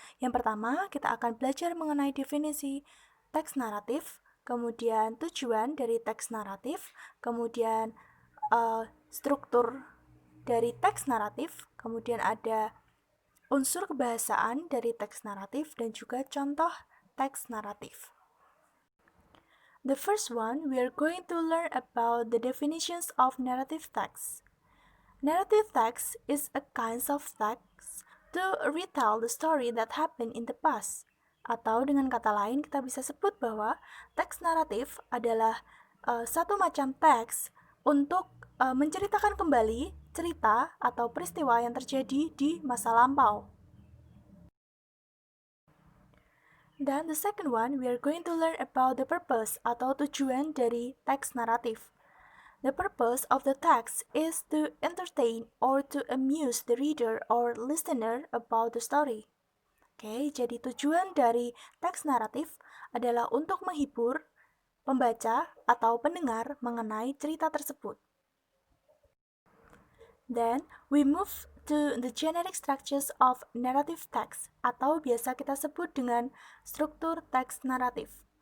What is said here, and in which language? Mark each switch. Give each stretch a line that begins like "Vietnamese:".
Indonesian: Yang pertama, kita akan belajar mengenai definisi teks naratif, kemudian tujuan dari teks naratif, kemudian struktur dari teks naratif, kemudian ada unsur kebahasaan dari teks naratif, dan juga contoh teks naratif.
English: The first one, we are going to learn about the definitions of narrative text. Narrative text is a kind of text to retell the story that happened in the past.
Indonesian: Atau dengan kata lain, kita bisa sebut bahwa teks naratif adalah satu macam teks untuk menceritakan kembali cerita atau peristiwa yang terjadi di masa lampau.
English: Dan the second one, we are going to learn about the purpose
Indonesian: atau tujuan dari teks naratif.
English: The purpose of the text is to entertain or to amuse the reader or listener about the story.
Indonesian: Oke, jadi tujuan dari teks naratif adalah untuk menghibur pembaca atau pendengar mengenai cerita tersebut.
English: Then, we move to the generic structures of narrative text,
Indonesian: atau biasa kita sebut dengan struktur teks naratif.